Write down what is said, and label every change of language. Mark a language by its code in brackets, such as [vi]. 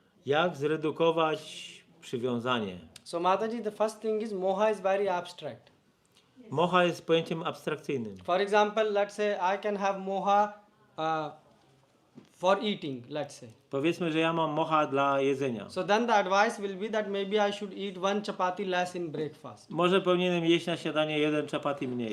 [pl] Jak zredukować przywiązanie? [en] So Mataji, the first thing is moha is very abstract. [pl] Moha jest pojęciem abstrakcyjnym. [en] For example, let's say I can have moha for eating, let's say. [pl] Powiedzmy, że ja mam moha dla jedzenia. [en] So then the advice will be that maybe I should eat one chapati less in breakfast. [pl] Może powinienem jeść na śniadanie jeden chapati mniej.